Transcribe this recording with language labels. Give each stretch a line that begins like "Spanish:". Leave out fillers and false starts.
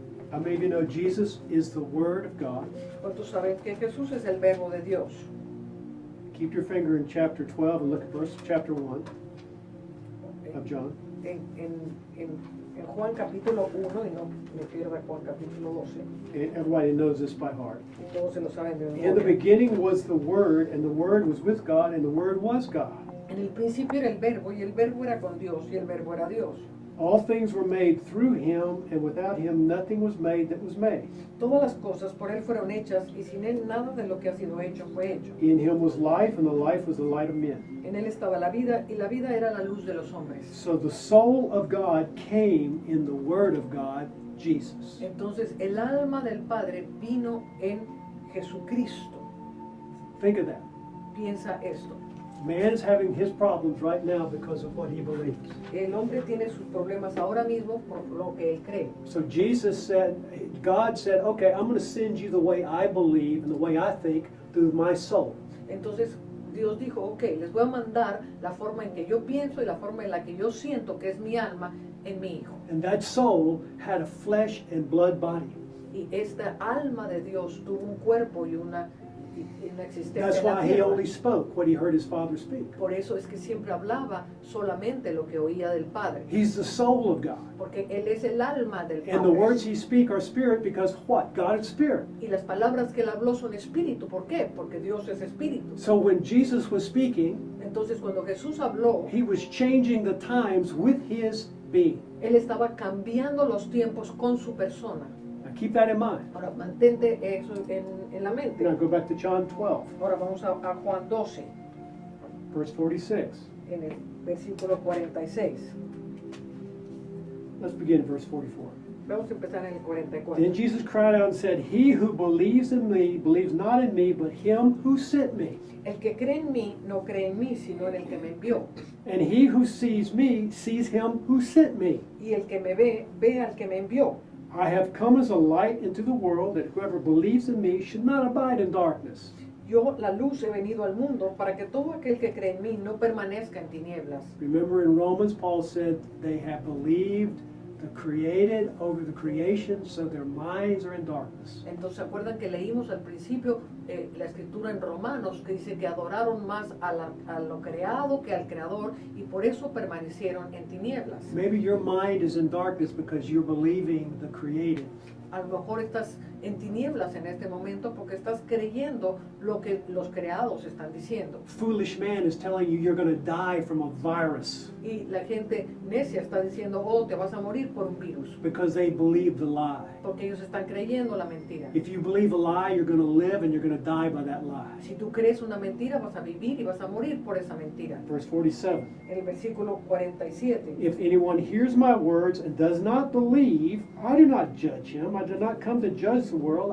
English: How many of you know Jesus is the Word of God?
Spanish: ¿Cuántos saben que Jesús es el verbo de Dios?
English: Keep your finger in chapter 12 and look at verse chapter 1 of John.
Spanish: En Juan capítulo 1, y no me pierda Juan capítulo 12,
English: Everybody knows this by heart.
Spanish: y todos se lo saben de
English: In the
Spanish: memoria.
English: beginning was the Word, and the Word was with God, and the Word was God.
Spanish: En el principio era el verbo, y el verbo era con Dios, y el verbo era Dios.
English: All things were made through him, and without him nothing was made that was made.
Spanish: Todas las cosas por él fueron hechas, y sin él nada de lo que ha sido hecho fue hecho.
English: In him was life, and the life was the light of men.
Spanish: En él estaba la vida, y la vida era la luz de los hombres.
English: So the soul of God came in the Word of God, Jesus.
Spanish: Entonces el alma del Padre vino en Jesucristo.
English: Think of that.
Spanish: Piensa esto.
English: Man is having his problems right now because of what he believes.
Spanish: El hombre tiene sus problemas ahora mismo por lo que él cree.
English: So Jesus said, God said, okay, I'm going to send you the way I believe and the way I think through my soul.
Spanish: Entonces Dios dijo, ok, les voy a mandar la forma en que yo pienso y la forma en la que yo siento que es mi alma en mi hijo.
English: And that soul had a flesh and blood body.
Spanish: Y esta alma de Dios tuvo un cuerpo y una existencia
English: That's
Spanish: en la
English: why he
Spanish: tierra.
English: only spoke what he heard his father speak.
Spanish: Por eso es que siempre hablaba solamente lo que oía del Padre.
English: He's the soul of God.
Spanish: Porque Él es el alma del
English: And the words
Spanish: Padre.
English: he speak are spirit because what? God is spirit.
Spanish: Y las palabras que Él habló son espíritu. ¿Por qué? Porque Dios es espíritu.
English: So when Jesus was speaking,
Spanish: Entonces cuando Jesús habló,
English: he was changing the times with his being.
Spanish: Él estaba cambiando los tiempos con su persona.
English: Now keep that in mind.
Spanish: Ahora mantente eso en la mente.
English: Now go back to John 12,
Spanish: Ahora vamos a Juan 12,
English: verse 46.
Spanish: en el versículo 46.
English: Let's begin at verse 44.
Spanish: Vamos a empezar en el 44.
English: Then Jesus cried out and said, He who believes in me believes not in me, but him who sent me.
Spanish: El que cree en mí no cree en mí, sino en el que me envió.
English: And he who sees me sees him who sent me.
Spanish: Y el que me ve, ve al que me envió.
English: I have come as a light into the world, that whoever believes in me should not abide in darkness.
Spanish: Yo, la luz, he venido al mundo para que todo aquel que cree en mí no permanezca en tinieblas.
English: Remember in Romans, Paul said they have believed the created over the creation, so their minds are in darkness.
Spanish: Entonces, ¿se acuerdan que leímos al principio la escritura en Romanos que dice que adoraron más a lo creado que al creador y por eso permanecieron en tinieblas?
English: Maybe your mind is in darkness because you're believing the created.
Spanish: A lo mejor estás en tinieblas en este momento porque estás creyendo lo que los creados están diciendo.
English: Foolish man is telling you you're going to die from a virus
Spanish: Y la gente necia está diciendo, oh, te vas a morir por un virus,
English: because they believe the lie.
Spanish: porque ellos están creyendo la mentira.
English: If you believe a lie, you're going to live and you're going to die by that lie.
Spanish: Si tú crees una mentira, vas a vivir y vas a morir por esa mentira.
English: Verse 47.
Spanish: En el versículo 47.
English: If anyone hears my words and does not believe, I do not judge him. I did not come to judge the world.